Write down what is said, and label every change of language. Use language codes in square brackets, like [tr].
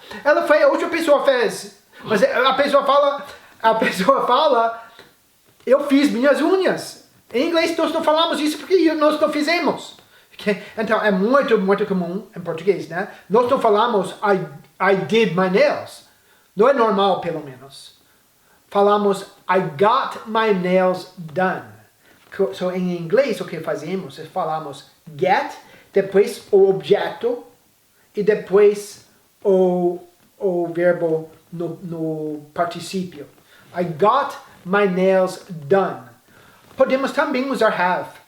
[pt] Ela foi, a outra pessoa fez. Mas a pessoa fala, eu fiz minhas unhas. Em inglês nós não falamos isso porque nós não fizemos. Okay? Então é muito, muito comum em português, né? Nós não falamos [en] I did my nails. [pt] Não é normal, pelo menos. Falamos [en] I got my nails done. [pt] So, em inglês o que fazemos é falamos get, depois o objeto e depois o verbo no particípio. [en] I got my nails done. [pt] Podemos também usar have.